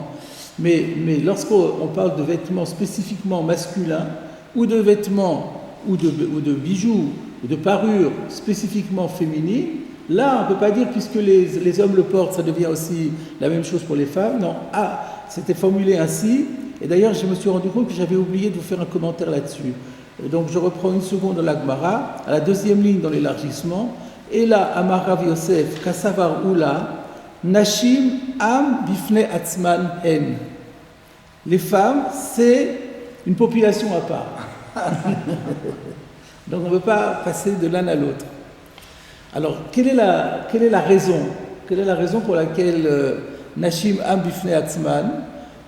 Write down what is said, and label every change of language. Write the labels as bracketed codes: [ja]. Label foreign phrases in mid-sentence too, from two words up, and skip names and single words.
[fr] Mais lorsqu'on parle de vêtements spécifiquement masculins, ou de vêtements, ou de bijoux, ou de parures spécifiquement féminines, là, on ne peut pas dire, puisque les hommes le portent, ça devient aussi la même chose pour les femmes. Non, c'était formulé ainsi. Et d'ailleurs, je me suis rendu compte que j'avais oublié de vous faire un commentaire là-dessus. Donc, je reprends une seconde dans la Gemara, à la deuxième ligne dans l'élargissement. Et là, [he] אמר רב יוסף קסבר עולא נשים עם בפני עצמן הן. [fr] Les femmes, c'est une population à part. Donc, on ne peut pas passer de l'un à l'autre. Alors, quelle est la raison? Quelle est la raison pour laquelle [he] נשים עם בפני עצמן?